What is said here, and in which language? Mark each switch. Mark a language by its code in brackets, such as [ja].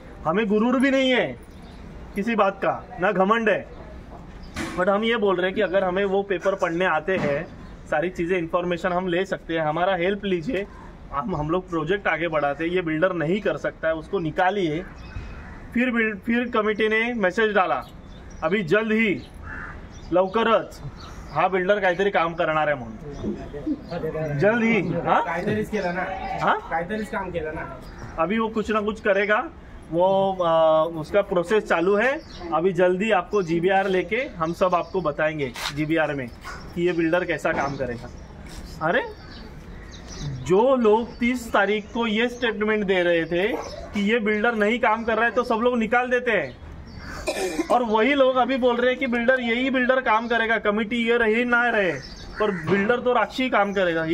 [hi] हमें गुरूर भी नहीं है किसी बात का, ना घमंड है, बट हम ये बोल रहे हैं कि अगर हमें वो पेपर पढ़ने आते हैं, सारी चीज़ें इन्फॉर्मेशन हम ले सकते हैं, हमारा हेल्प लीजिए, हम लोग प्रोजेक्ट आगे बढ़ाते हैं। ये बिल्डर नहीं कर सकता है, उसको निकालिए। फिर कमिटी ने मेसेज डाला अभी जल्द ही [mr] लवकरच हा बिल्डर काहीतरी काम करणार आहे म्हणून, [hi] जल्द ही। [mr] काहीतरीच केलं ना, काहीतरीच काम केलं ना, [hi] अभी वो कुछ ना कुछ करेगा, वो उसका प्रोसेस चालू है। अभी जल्दी आपको GBR लेके हम सब आपको बताएंगे GBR में कि ये बिल्डर कैसा काम करेगा। अरे जो लोग 30 तारीख को ये स्टेटमेंट दे रहे थे कि ये बिल्डर नहीं काम कर रहा है, तो सब लोग निकाल देते हैं, और वही लोग अभी बोल रहे हैं कि यही बिल्डर काम करेगा, कमिटी ये रही ना रहे, पर बिल्डर तो राक्षी काम करेगा।